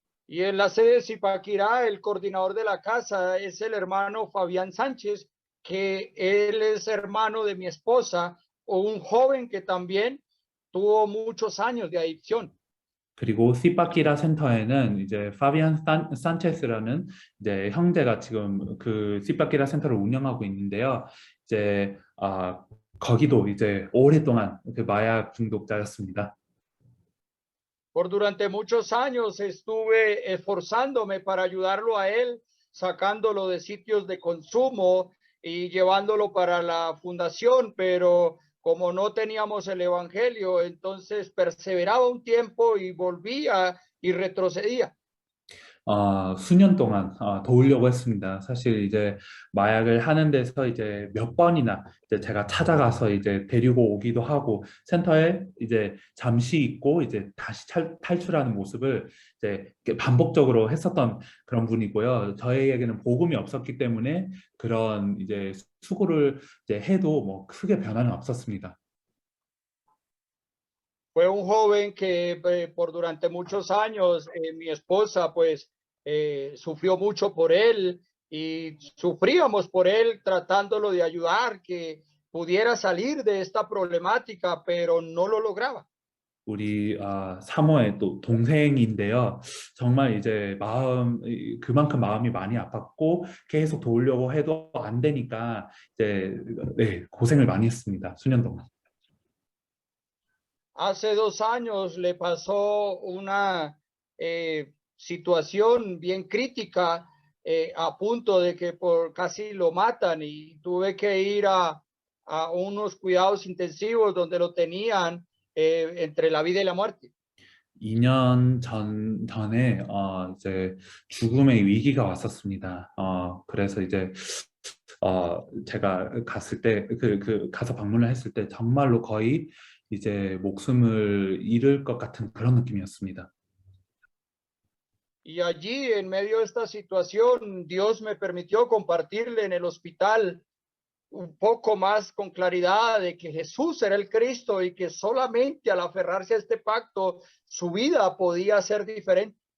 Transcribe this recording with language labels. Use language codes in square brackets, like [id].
[es] Y en la sede de Zipaquirá, el coordinador de la casa es el hermano Fabián Sánchez, que él es hermano de mi esposa, o un joven que también tuvo muchos años de adicción. [ko] 그리고 시파키라 센터에는 이제 파비안 산체스라는 이제 형제가 지금 그 시파키라 센터를 운영하고 있는데요. 이제 거기도 이제 오랫동안 그 마약 중독자였습니다. [es] Por durante muchos años estuve esforzándome para ayudarlo a él, sacándolo de sitios de consumo y llevándolo para la fundación, pero como no teníamos el evangelio, entonces perseveraba un tiempo y volvía y retrocedía. [ko] 수년 동안 도우려고 했습니다. 사실 이제 마약을 하는 데서 이제 몇 번이나 이제 제가 찾아가서 이제 데리고 오기도 하고 센터에 이제 잠시 있고 이제 다시 탈출하는 모습을 이제 반복적으로 했었던 그런 분이고요. 저희에게는 복음이 없었기 때문에 그런 이제 수고를 이제 해도 뭐 크게 변화는 없었습니다. [es] Fue un joven que por durante muchos años mi esposa pues sufrió mucho por él y sufríamos por él tratándolo de ayudar que pudiera salir de esta problemática, pero no lo lograba. [ko] 우리 사모의 또 동생인데요. 정말 이제 그만큼 마음이 많이 아팠고 계속 도우려고 해도 안 되니까 이제 고생을 많이 했습니다. 수년 동안. [es] Hace 2 años le pasó una situación bien crítica a punto de que casi lo matan y tuve que ir a unos cuidados intensivos donde lo tenían entre la vida y la muerte. [ko] 2년 전에 이제 죽음의 위기가 왔었습니다. 그래서 이제 제가 갔을 때 가서 방문을 했을 때 정말로 거의 이제 목숨을 잃을 것 같은 그런 느낌이었습니다. [es] Y allí, en medio de esta situación, Dios me permitió compartirle en el hospital un poco más con claridad de que Jesús era el Cristo y que solamente al aferrarse a este pacto, su vida podía ser diferente.